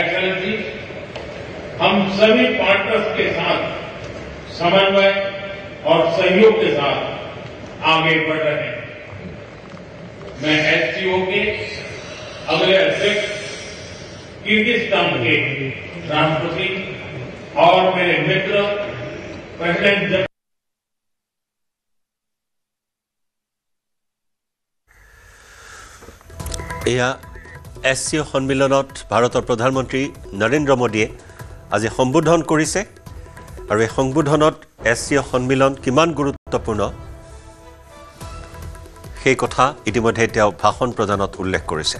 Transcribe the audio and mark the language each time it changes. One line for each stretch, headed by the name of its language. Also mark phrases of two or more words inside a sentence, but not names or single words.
Hindi: एक्सेलेंसी, हम सभी पार्टनर्स के साथ समन्वय और सहयोग के साथ आगे बढ़ रहे हैं। मैं एससीओ के अगले अध्यक्ष किर्गिस्तान के राष्ट्रपति और मेरे मित्र प्रेसिडेंट
Assamese: এয়া এছচিঅ সন্মিলনত ভাৰতৰ প্ৰধানমন্ত্ৰী নৰেন্দ্ৰ মোদীয়ে আজি সম্বোধন কৰিছে আৰু এই সম্বোধনত এছচিঅ সন্মিলন কিমান গুৰুত্বপূৰ্ণ সেই কথা ইতিমধ্যে তেওঁ ভাষণ প্ৰদানত উল্লেখ কৰিছে।